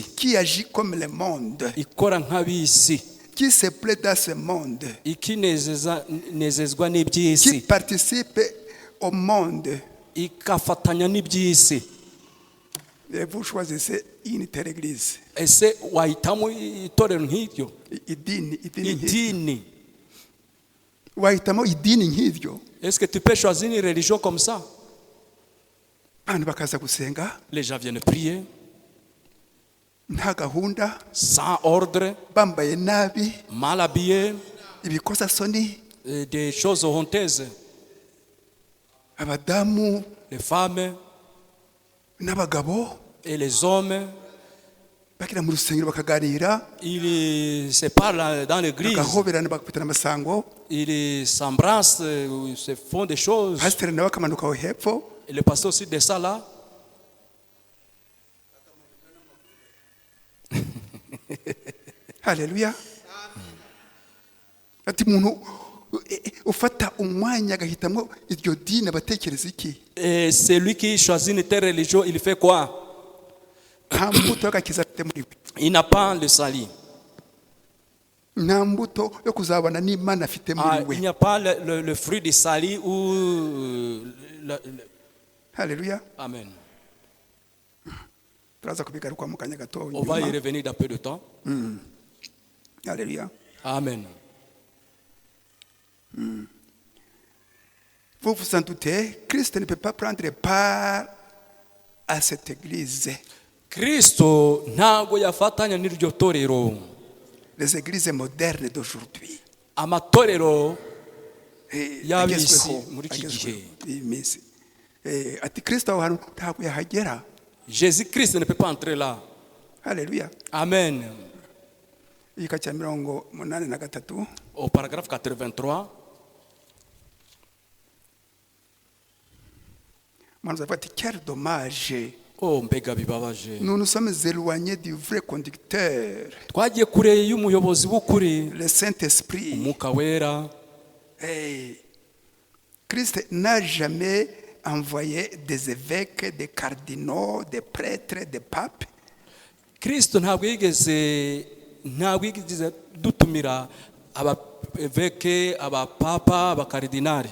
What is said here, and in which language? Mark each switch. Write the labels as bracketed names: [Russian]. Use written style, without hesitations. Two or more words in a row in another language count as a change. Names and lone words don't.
[French] qui agit comme le monde, [Kinyarwanda] ikora nk'ab'isi, [French] qui se plaît dans ce monde, [Kinyarwanda] ikinezezwa [French] qui [Kinyarwanda] n'iby'isi, [French] participe au monde, [Kinyarwanda] ikafatanya n'iby'isi, [French] Et vous choisissez une telle église. [Kinyarwanda] ese wahitamo itorero nk'iryo, Idini. idini? Wahitamo idini nk'iryo. [French] Est-ce que tu peux choisir une religion comme ça? [Kinyarwanda] Abantu bakaza gusenga [French] Les gens viennent prier [Kinyarwanda] nta gahunda, [French] sans ordre, [Kinyarwanda] bambaye nabi, [French] mal habillés, [Kinyarwanda] ibikozasoni, [French] des choses honteuses. [Kinyarwanda] abadamu [French] Les femmes [Kinyarwanda] n'abagabo [French] et les hommes, [Kinyarwanda] bakira mu rusengero bakaganira, [French] ils se parlent dans l'église, [Kinyarwanda] bagahoberana bakapitana amasango, [French] ils s'embrassent, ils se font des choses. [Kinyarwanda] pasiteri nawe akamanuka aho hepfo, [French] Et le pasteur aussi de ça là. [Kinyarwanda] haleluya. Ati umuntu ufata umwanya agahitamo iryo dini abatekereza iki? [French] Et celui qui choisit une telle religion, il fait quoi? [Kinyarwanda] Nta mbuto y'agakiza afite muri we, [French] Il n'a pas le salut. [Kinyarwanda] nta mbuto yo kuzabana n'Imana afite muri [French] Il n'y [Kinyarwanda] we. [French] a pas le fruit du salut ou [Kinyarwanda] Haleluya. Amen. Turaza kubigaruka mu kanya gato [French] On va y [Kinyarwanda] nyuma. [French] revenir dans peu de temps. [Kinyarwanda] Haleluya. Amen. [French] Vous vous en doutez, Christ ne peut pas prendre part à cette église. [Kinyarwanda] Kristo ntago yafatanya n'iryo torero. [French] Les églises modernes d'aujourd'hui. [Kinyarwanda] Amatorero y'abisi agezweho, muri iki gihe. iyi minsi. Ati Kristo aho hantu ntabwo yahagera. [French] Jésus-Christ ne peut pas entrer là. [Kinyarwanda] Haleluya. Amen. Igika cya 83. [French] Au paragraphe 83, [Kinyarwanda] Mwanzo ati [French] quel dommage. [Kinyarwanda] oh mbega bibabaje. [French] Nous nous sommes éloignés du vrai conducteur, [Kinyarwanda] Twagiye kure y'umuyobozi w'ukuri, [French] le Saint-Esprit. [Kinyarwanda] umwuka wera. [French] Christ n'a jamais envoyé des évêques, des cardinaux, des prêtres, des papes. [Kinyarwanda] Kristo ntabwo yigeze dutumira abaveke, abapapa, abakaridinari.